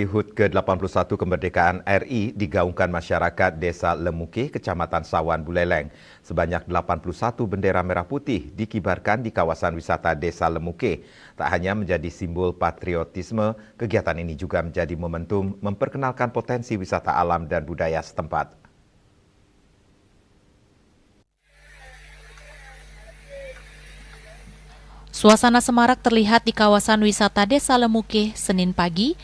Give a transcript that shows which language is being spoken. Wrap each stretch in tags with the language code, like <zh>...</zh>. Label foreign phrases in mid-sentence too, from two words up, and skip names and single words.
<id>HUT ke-81 kemerdekaan RI digaungkan masyarakat Desa Lemuke, Kecamatan Sawan, Buleleng. Sebanyak 81 bendera merah putih dikibarkan di kawasan wisata Desa Lemuke. Tak hanya menjadi simbol patriotisme, kegiatan ini juga menjadi momentum memperkenalkan potensi wisata alam dan budaya setempat. Suasana semarak terlihat di kawasan wisata Desa Lemuke Senin pagi.</id>